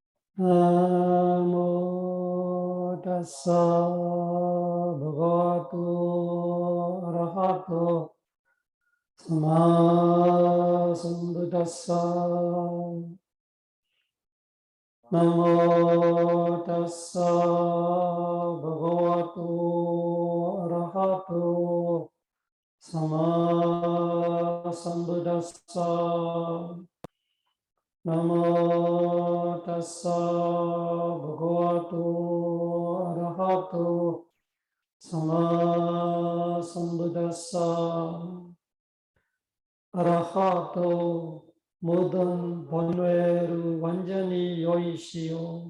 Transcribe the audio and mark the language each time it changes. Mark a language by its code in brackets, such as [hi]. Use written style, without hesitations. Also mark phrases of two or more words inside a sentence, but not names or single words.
[pi] 나모 다사 버가와토 아라하토 사마삼부다사 나모 다사 버가와토 아라하토 사마삼부다사 나모 다사 버가와토 아라하토 사마삼부다사 아라하토 [ko] 모든 본회를 완전히 여의시오.